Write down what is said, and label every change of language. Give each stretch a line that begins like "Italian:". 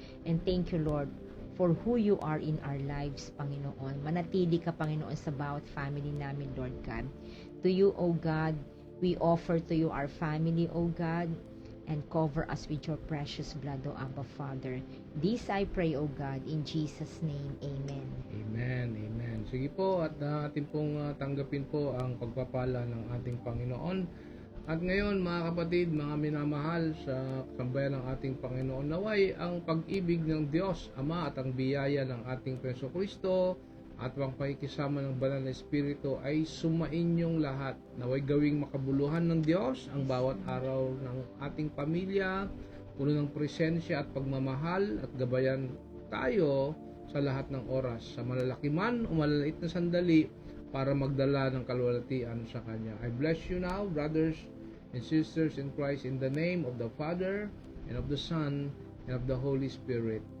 English: And thank you, Lord, for who you are in our lives, Panginoon.
Filipino: Manatili ka, Panginoon, sa bawat family namin, Lord God.
English: To you, O God, we offer to you our family, O God, and cover us with your precious blood, O Abba Father. This I pray, O God, in Jesus' name. Amen. Amen, amen.
Filipino: Sige po, at atin pong tanggapin po ang pagpapala ng ating Panginoon. At ngayon, mga kapatid, mga minamahal sa sambayan ng ating Panginoon, naway ang pag-ibig ng Diyos Ama at ang biyaya ng ating Preso Kristo at ang pakikisama ng Banal na Espiritu ay sumainyong lahat. Naway gawing makabuluhan ng Diyos ang bawat araw ng ating pamilya, puno ng presensya at pagmamahal, at gabayan tayo sa lahat ng oras, sa malalaki man o malalait na sandali, para magdala ng kalwalhatian sa Kanya.
English: I bless you now, brothers and sisters in Christ, in the name of the Father, and of the Son, and of the Holy Spirit.